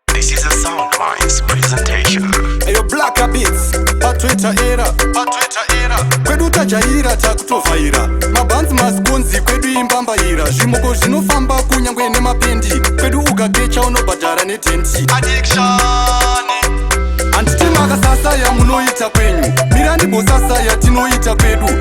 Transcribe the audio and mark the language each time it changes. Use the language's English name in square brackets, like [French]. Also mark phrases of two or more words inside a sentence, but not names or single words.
[English] This is a Sound Minds presentation. Eyo Black Beats, pa Twitter era, pa Twitter era. [Shona] Kwedu tajaira takutovhaira. Mabanzi masikonzi kwedu imbambaira. Zvimoko zvinofamba kunyangwe nemapendi. Kwedu ukagecha unobhadhara netenti. Addiction. Handiti makasasa yamunoita kwenyu. Mirandi bosasa yatinoita kwedu.